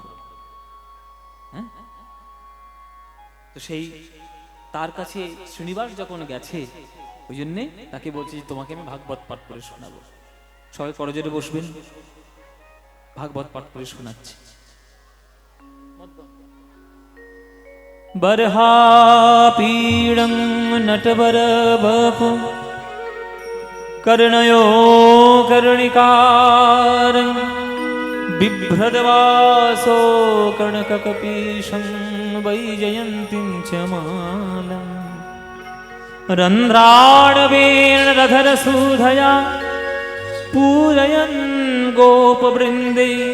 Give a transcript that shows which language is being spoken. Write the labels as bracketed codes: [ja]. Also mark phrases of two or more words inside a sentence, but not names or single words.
[bn] হ্যাঁ, তো সেই তার কাছে শ্রীনিবাস যখন গেছে, ওই জন্যে তাকে বলছি তোমাকে আমি ভাগবত পাঠ করে শোনাবো। সবাই করজোরে বসবেন, ভাগবত পাঠ করে শোনাচ্ছি। [sa] বরহা পীড়ং নটবর বপ कर्णयो कर्णिकारं बिभ्रदवासो कर्णककपीशं वैजयन्तीं च मालम् रन्ध्राणवीर्णधरसूधया पूरयन् गोपवृन्दे